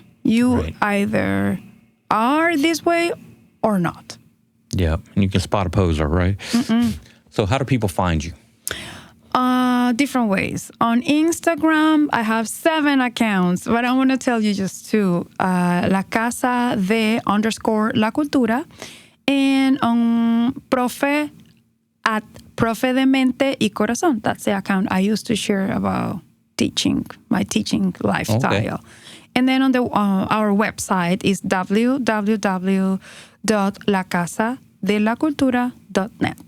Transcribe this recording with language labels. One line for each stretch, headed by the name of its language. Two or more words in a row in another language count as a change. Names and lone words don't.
English: You either are this way or not. Yeah, and you can spot a poser, right? So how do people find you? Different ways. On Instagram, I have 7 accounts, but I want to tell you just 2. La Casa de _La Cultura, and on Profe de Mente y Corazón. That's the account I used to share about my teaching lifestyle. Okay. And then on our website is www.lacasadelacultura.net.